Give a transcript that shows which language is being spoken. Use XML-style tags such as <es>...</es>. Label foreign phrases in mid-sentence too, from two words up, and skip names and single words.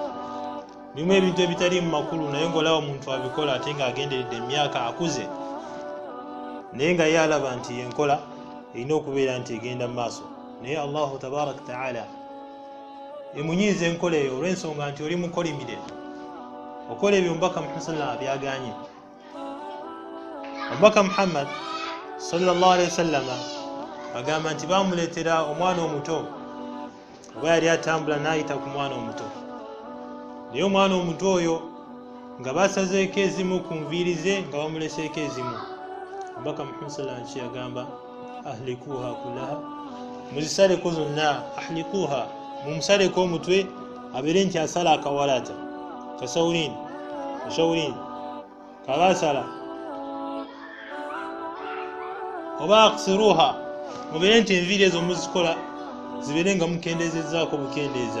<lg>Bimu ebintu ebitali mu makulu naye ng'olaba omuntu abikola ate ng'agenderedde emyaka akuze, naye nga ye alaba nti enkola erina okubeera nti egenda mu maaso. Naye</lg> <ar>الله تبارك تعالى</ar> <lg>emunyiiza enkola eyo olw'ensonga nti oli mukolimire, okola ebyo omubaka Muhammad</lg> <ar>صلى الله عليه وسلم</ar> <lg>byaganye. Omubaka Muhammad</lg> <ar>صلى الله عليه وسلم</ar> <lg>agamba nti bamuleetera omwana omuto, oba yali atambula n'ayita ku mwana omuto, naye omwana omuto oyo nga basazeeko ezimu ku nviiri ze nga bamuleseeko ezimu. Omubaka Muhammad</lg> <ar>صلى الله عليه وسلم</ar> <lg>yagamba,</lg> <ar>احلقوها كلها,</ar> <lg>muzisaleko zonna. Ahlikuha, mumusaleko omutwe abeere nti asala akawalaata kasawulini kabasala, oba aksiruha, mubeere nti enviiri ezo muzikola zibeere nga mukendeezezaako bukendeeza.</lg>